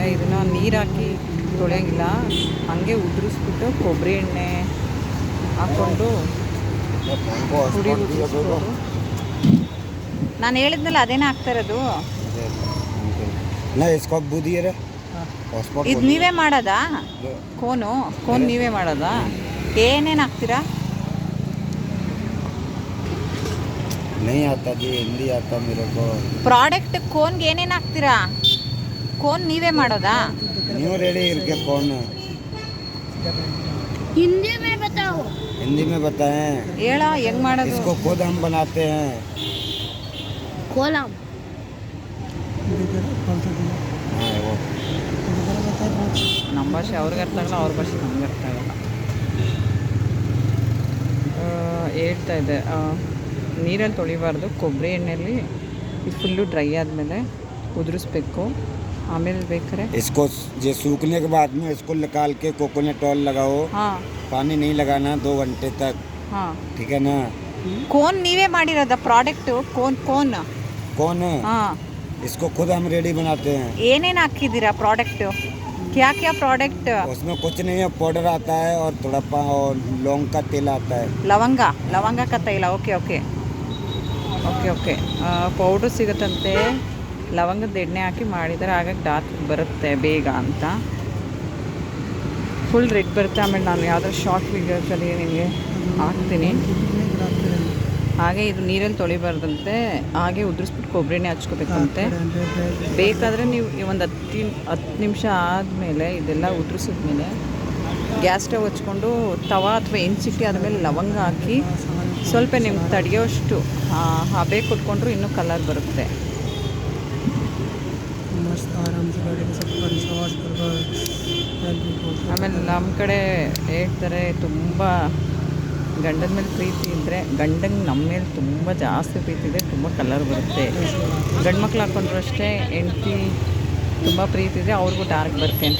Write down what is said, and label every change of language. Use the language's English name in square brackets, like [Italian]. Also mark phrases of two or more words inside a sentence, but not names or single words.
[Kannada] ಇದನ್ನು ನೀರು ಹಾಕಿ ತೊಳೆಯೋಂಗಿಲ್ಲ, ಹಂಗೆ ಉದುರಿಸ್ಬಿಟ್ಟು ಕೊಬ್ಬರಿ ಎಣ್ಣೆ ಹಾಕ್ಕೊಂಡು ಪುಡಿ ಉದುರಿಸ್ಬೋದು. ನಾನು ಹೇಳಿದ್ನಲ್ಲ ಅದೇನೇ ಆಗ್ತಾ ಇರೋದು. ಇದು ನೀವೇ ಮಾಡೋದಾ ಕೋನ್ ನೀವೇ ಮಾಡೋದಾ? ಏನೇನು ಹಾಕ್ತೀರಾ? [Hindi] नहीं आता जी, हिंदी आता मेरे को. [Kannada] ಪ್ರಾಡಕ್ಟ್ ಕೋನ್ಗೆ ಏನೇನು ಹಾಕ್ತೀರಾ? ಕೋನ್ ನೀವೇ ಮಾಡೋದಾ? [English] new ready [Hindi] करके कौन हिंदी में बताओ. हिंदी में बताएं. [Kannada] ಹೇಳ ಹೆಂಗ್ ಮಾಡೋದು? [Hindi] इसको खुद हम बनाते हैं. कोलम. हाँ वो [Kannada] ನಮ್ಮ ಭಾಷೆ ಅವ್ರಿಗೆ ಅರ್ಥ ಆಗಲ್ಲ, ಅವ್ರ ಭಾಷೆ ನಮ್ಗೆ ಅರ್ಥ ಆಗಲ್ಲ. ಹೇಳ್ತಾ ಇದೆ ನೀರಲ್ಲಿ ತೊಳಿಬಾರ್ದು, ಕೊಬ್ಬರಿ ಎಣ್ಣೆಯಲ್ಲಿ ಇದು [English] full dry [Kannada] ಆದಮೇಲೆ ಉದುರಿಸ್ಬೇಕು. ಆಮೇಲೆ ಬೇಕಾದ್ರೆ [Hindi] इसको ये सूखने के बाद में इसको निकाल के [English] coconut oil [Hindi] लगाओ. [Kannada] ಹಾಂ [Hindi] पानी नहीं लगाना 2 घंटे तक. [Kannada] ಹಾಂ. [Hindi] ठीक है ना. [Kannada] ಕೋನ್ ನೀವೇ ಮಾಡಿರೋದ ಪ್ರಾಡಕ್ಟು? ಕೋನ್ [Hindi] कौन [Kannada] ಹಾಂ. [Hindi] इसको खुद हम रेडी बनाते हैं. [Kannada] ಏನೇನು ಹಾಕಿದ್ದೀರಾ ಪ್ರಾಡಕ್ಟು? [Hindi] क्या ಪ್ರಾಡಕ್ಟ್? उसमें कुछ नहीं है, पाउडर आता है और थोड़ा और लौंग का तेल आता है. [Kannada] ಲವಂಗ ತೈಲ. [English] ok ok ok ok. [Kannada] ಪೌಡ್ರ್ ಸಿಗುತ್ತಂತೆ, ಲವಂಗದ ಎಣ್ಣೆ ಹಾಕಿ ಮಾಡಿದರೆ ಹಾಗಾಗಿ ಡಾರ್ಕ್ ಬರುತ್ತೆ ಬೇಗ ಅಂತ. [English] full red [Kannada] ಬರುತ್ತೆ. ಆಮೇಲೆ ನಾನು ಯಾವುದಾದ್ರು ಶಾರ್ಟ್ ವೀಡಿಯೋಸಲ್ಲಿ ನಿಮಗೆ ಹಾಕ್ತೀನಿ. ಹಾಗೆ ಇದು ನೀರಲ್ಲಿ ತೊಳಿಬಾರ್ದಂತೆ, ಹಾಗೆ ಉದುರಿಸ್ಬಿಟ್ಟು ಕೊಬ್ಬರಿ ಎಣ್ಣೆ ಹಚ್ಕೋಬೇಕಂತೆ. ಬೇಕಾದರೆ ನೀವು ಒಂದು 10 ನಿಮಿಷ ಆದಮೇಲೆ ಇದೆಲ್ಲ ಉದುರಿಸಿದ್ಮೇಲೆ [English] gas stove [Kannada] ಹಚ್ಕೊಂಡು ತವಾ ಅಥವಾ ಹೆಂಚಿಟ್ಟು ಆದಮೇಲೆ ಲವಂಗ ಹಾಕಿ ಸ್ವಲ್ಪ ನಿಮ್ಗೆ ತಡೆಯೋಷ್ಟು ಹಬೆ ಕೊಟ್ಕೊಂಡ್ರು ಇನ್ನೂ ಕಲರ್ ಬರುತ್ತೆ. [Hindi] मस्त आराम से बैठ के सब पर विश्वास कर [Kannada] ಆಮೇಲೆ ನಮ್ಮ ಕಡೆ ಹೇಳ್ತಾರೆ, ತುಂಬ ಗಂಡನ ಮೇಲೆ ಪ್ರೀತಿ ಇದ್ದರೆ, ಗಂಡಂಗೆ ನಮ್ಮ ಮೇಲೆ ತುಂಬ ಜಾಸ್ತಿ ಪ್ರೀತಿ ಇದ್ದರೆ ತುಂಬ ಕಲರ್ ಬರುತ್ತೆ. ಗಂಡು ಮಕ್ಳು ಹಾಕ್ಕೊಂಡ್ರು ಅಷ್ಟೇ, ಹೆಂಡ್ತಿ ತುಂಬ ಪ್ರೀತಿ ಇದ್ದರೆ ಅವ್ರಿಗೂ ಡಾರ್ಕ್ ಬರುತ್ತೆ ಅಂತ.